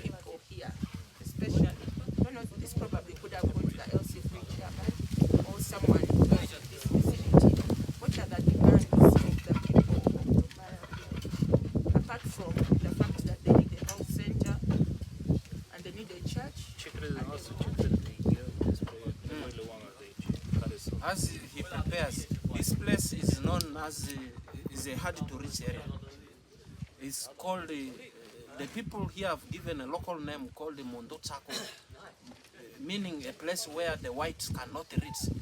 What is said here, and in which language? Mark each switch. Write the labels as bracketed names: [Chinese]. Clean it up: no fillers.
[English] people here, especially? I don't know if this probably could have gone to the LC3 chairman or someone who knows of this facility. What are the demands of the people of Lumara, apart from the fact that they need a health center and they need a church? [Romanian] Ce credeți dumneavoastră, ce credeți despre nevoile oamenilor de aici? Care sunt? [English] As he prepares, this place is known as is a hard to reach area. It's called the people here have given a local name called the Mondo Tsako, meaning a place where the whites cannot reach.